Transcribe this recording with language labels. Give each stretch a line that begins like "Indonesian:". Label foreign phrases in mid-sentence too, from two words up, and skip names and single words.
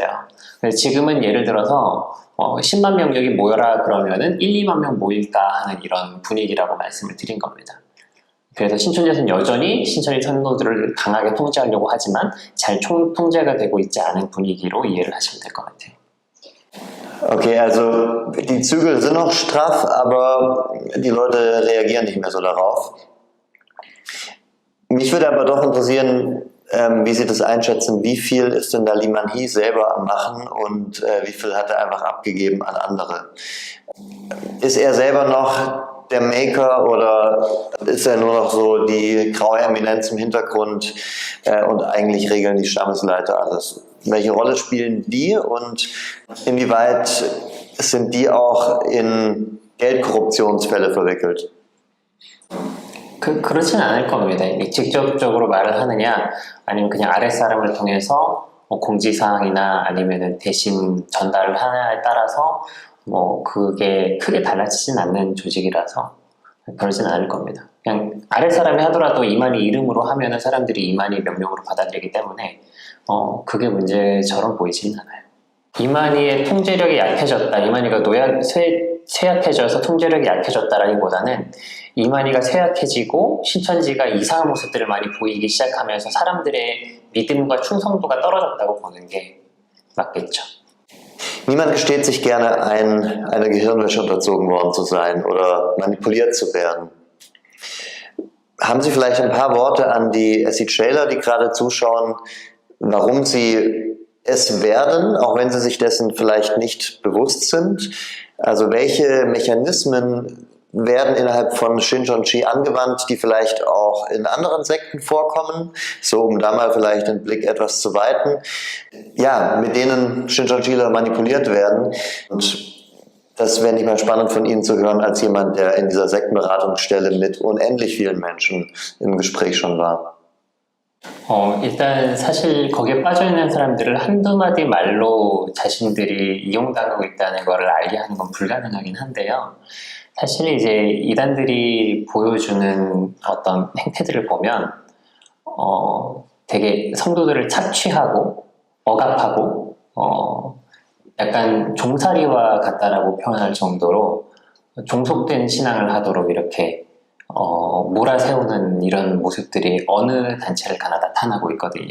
Korean: 지금은 예를 들어서 10만 명 여기 모여라 그러면은 1, 2만 명 모일까 하는 이런 분위기라고 말씀을 드린 겁니다. 그래서 신천지에서는 여전히 신천지 성도들을 강하게 통제하려고 하지만 잘 통제가 되고 있지 않은 분위기로 이해를 하시면 될 것 같아요.
German: Okay, also die Zügel sind noch straff, aber die Leute reagieren nicht mehr so darauf. Mich würde aber doch interessieren, wie Sie das einschätzen, wie viel ist denn da Liman Hees selber am Machen und wie viel hat er einfach abgegeben an andere? Ist er selber noch der Maker oder ist er nur noch so die graue Eminenz im Hintergrund und eigentlich regeln die Stammesleiter alles? Welche Rolle spielen die und inwieweit sind die auch in Geldkorruptionsfälle verwickelt?
Korean: 그렇진 않을 겁니다. 직접적으로 말을 하느냐 아니면 그냥 아랫사람을 통해서 공지사항이나 아니면 대신 전달을 하느냐에 따라서 그게 크게 달라지진 않는 조직이라서 그러진 않을 겁니다. 그냥 아랫사람이 하더라도 이만희 이름으로 하면은 사람들이 이만희 명령으로 받아들이기 때문에 그게 문제처럼 보이지는 않아요. 이만희의 통제력이 약해졌다, 이만희가 쇠약해져서 통제력이 약해졌다라기보다는 이만희가 쇠약해지고 신천지가 이상한 모습들을 많이 보이기 시작하면서 사람들의 믿음과 충성도가 떨어졌다고 보는 게 맞겠죠.
German: Niemand gesteht sich gerne ein, einer Gehirnwäsche unterzogen worden zu sein oder manipuliert zu werden. Haben Sie vielleicht ein paar Worte an die SC-Trailer, die gerade zuschauen, warum sie es werden, auch wenn sie sich dessen vielleicht nicht bewusst sind? Also welche Mechanismen werden innerhalb von Shincheonji angewandt, die vielleicht auch in anderen Sekten vorkommen, so um da mal vielleicht den Blick etwas zu weiten, ja, mit denen Shincheonjiler manipuliert werden. Und das wäre nicht mal spannend von Ihnen zu hören, als jemand, der in dieser Sektenberatungsstelle mit unendlich vielen Menschen im Gespräch schon war.
Korean: 일단 사실 거기에 빠져있는 사람들을 한두 마디 말로 자신들이 이용당하고 있다는 것을 알게 하는 건 불가능하긴 한데요. 사실 이제 이단들이 보여주는 어떤 행태들을 보면 되게 성도들을 착취하고 억압하고 약간 종살이와 같다라고 표현할 정도로 종속된 신앙을 하도록 이렇게 몰아세우는 이런 모습들이 어느 단체를 가나 나타나고 있거든요.